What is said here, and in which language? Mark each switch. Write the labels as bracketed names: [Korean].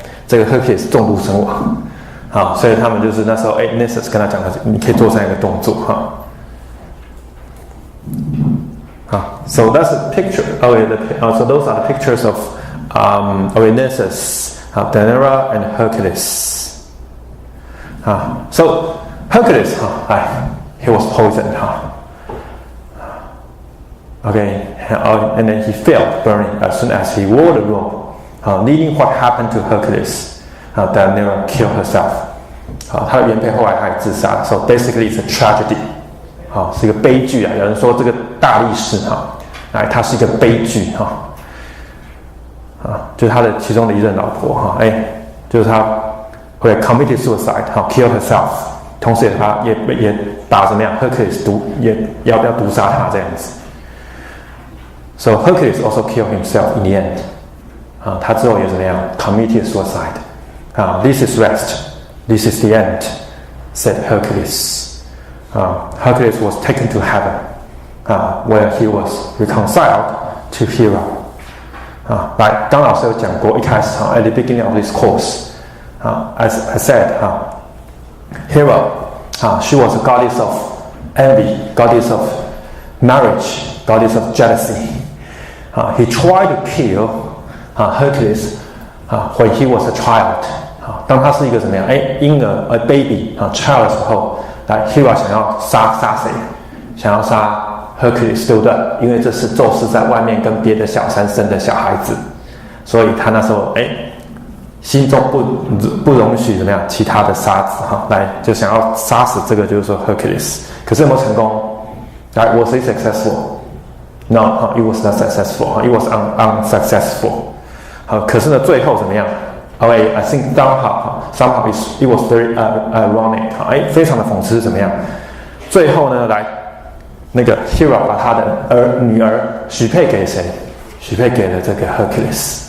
[Chinese] 这个 Hercules 中毒身亡。所以他们就是那时候Nisus 跟他讲的，你可以做这样一个动作 [English] So that's a picture. So those are the pictures of Nisus, Deianira, and Hercules. So Hercules, he was poisoned. And then he fell burning as soon as he wore the robe. Leading what happened to Hercules, Deianira killed herself. [Chinese] 他的原配后来他也自杀了。 [English] So basically, it's a tragedy. [Chinese] 是一个悲剧有人说这个大力士它是一个悲剧就是他的其中的一任老婆就是他会 [English] committed suicide, kill herself. [Chinese] 同时也把怎么样 Hercules 也要毒杀他这样子。 [English] So Hercules also killed himself in the end. [Chinese] 他之后也怎么样 [English] committed suicide. This is rest. This is the end, said Hercules. Hercules was taken to heaven, where he was reconciled to Hera. [Chinese] 来，刚老师有讲过，一开始 [English] at the beginning of this course, as I said, Hera, she was a goddess of envy, goddess of marriage, goddess of jealousy. He tried to kill Hercules when he was a child. [Chinese] 当他是一个怎么样？婴儿，baby child 的时候，来 Hera 想要杀谁？想要杀 Hercules， 对不对？因为这是宙斯在外面跟别的小三生的小孩子，所以他那时候心中不容许怎么样其他的杀子来就想要杀死这个就是说 Hercules， 可是有没有成功？ [English] 来 Was it successful? No, it was not successful. It was unsuccessful. [Chinese] 可是呢，最后怎么样？ [English] I think somehow it was very ironic. [Chinese] 非常的讽刺是怎么样？最后呢，来那个 Hera 把他的女儿许配给谁？许配给了这个 Hercules。